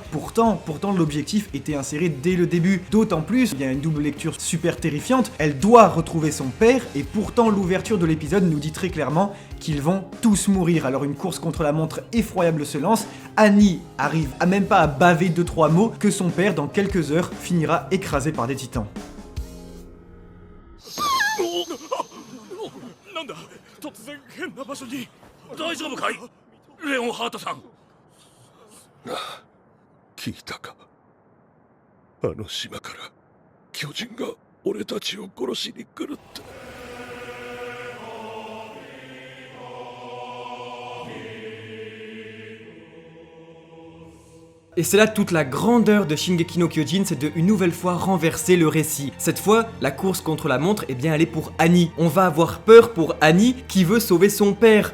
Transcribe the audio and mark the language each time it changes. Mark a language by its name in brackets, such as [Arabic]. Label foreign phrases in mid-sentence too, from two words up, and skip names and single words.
[French] Pourtant l'objectif était inséré dès le début. D'autant plus, il y a une double lecture super terrifiante, elle doit retrouver son père et pourtant l'ouverture de l'épisode nous dit très clairement qu'ils vont tous mourir. Alors une course contre la montre effroyable se lance, Annie arrive à même pas à baver 2-3 mots que son père dans quelques heures finira écrasé par des titans. [Japanese] なんだ突然変な場所に。大丈夫かいレオンハートさん。聞いたか。あの島から巨人が俺たちを殺しに来るって。 [French] Et c'est là toute la grandeur de Shingeki no Kyojin, c'est de une nouvelle fois renverser le récit. Cette fois, la course contre la montre, eh bien elle est pour Annie. On va avoir peur pour Annie qui veut sauver son père.